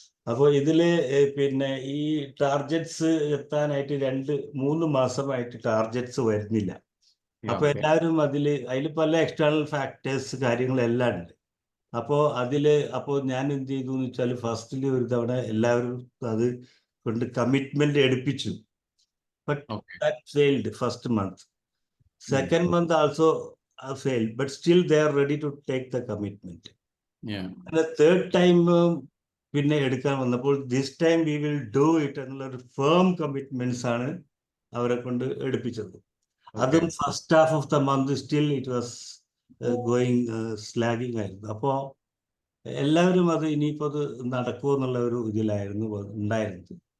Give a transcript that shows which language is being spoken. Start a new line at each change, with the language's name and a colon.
Malayalam: അപ്പോൾ ഇതില് പിന്നെ ഈ ടാർഗറ്റ്സ് എത്താനായിട്ട് 2-3 മാസമായിട്ട് ടാർഗറ്റ്സ് വരുന്നില്ല. അപ്പൊ എല്ലാവരും അതിൽ പല എക്സ്റ്റേണൽ ഫാക്ടേഴ്സ് കാര്യങ്ങളെല്ലാം ഉണ്ട്. അപ്പോൾ ഞാൻ എന്ത് ചെയ്തു എന്ന് വെച്ചാൽ ഫസ്റ്റിൽ ഒരു തവണ എല്ലാവരും അത് കൊണ്ട് commitment എടുപ്പിച്ചു.
English: But that failed first month. Second month also failed, but still they are ready to take the commitment. And the third time
Malayalam: പിന്നെ എടുക്കാൻ വന്നപ്പോൾ
English: this time we will do it
Malayalam: എന്നുള്ള ഒരു ഫേം കമ്മിറ്റ്മെന്റ്സ് ആണ് അവരെ കൊണ്ട് എടുപ്പിച്ചത്.
English: അതും first half of the month still it was going slagging ആയിരുന്നു.
Malayalam: അപ്പോൾ എല്ലാവരും അത് ഇനിയിപ്പോൾ അത് നടക്കുമോ എന്നുള്ള ഒരു ഇതിലായിരുന്നു ഉണ്ടായിരുന്നത്.